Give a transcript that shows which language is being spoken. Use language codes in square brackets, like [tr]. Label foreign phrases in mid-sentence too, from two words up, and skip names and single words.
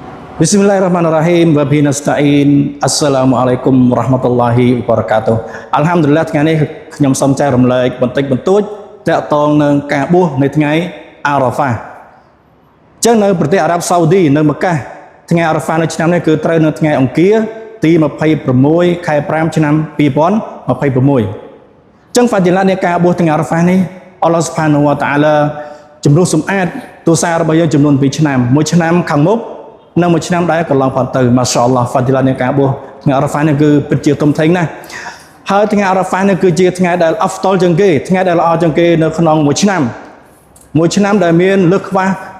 [ar] بسم الله الرحمن الرحيم وبه نستعين. السلام عليكم ورحمة الله وبركاته. [km] Alhamdulillah ថ្ងៃនេះខ្ញុំសូមចែករំលែកបន្តិចបន្តួចទាក់ទងនឹងការបួសនៅថ្ងៃអារ៉ាហ្វាចឹងនៅប្រទេសអារ៉ាប់សាអូឌីនៅមក្កាថ្ងៃអារ៉ាហ្វានៅឆ្នាំនេះគឺត្រូវនៅថ្ងៃអង្គារទី26ខែ5ឆ្នាំ 2026ចឹងហ្វាឌីឡានៃការបួសថ្ងៃអារ៉ាហ្វានេះអល់ឡោះស៊ុបហានវតាអាឡាជំរុះសម្អាតទោសារបស់យើងចំនួន2ឆ្នាំមួយឆ្នាំខាងមុខនៅមួយឆ្នាំដែរកន្លងផុតទៅម៉ាសាអល់ឡោះហ្វាឌីឡានៃការបួសថ្ងៃអារ៉ាហ្វានេះគឺពិតជាធំធេងណាស់ហើយថ្ងៃអារ៉ាហ្វានេះគឺជាថ្ងៃដែលអហ្វតលជាងគេថ្ងៃដែលល្អជាងគេនៅក្នុងមួយឆ្នាំដែលមានលើសខ្វះ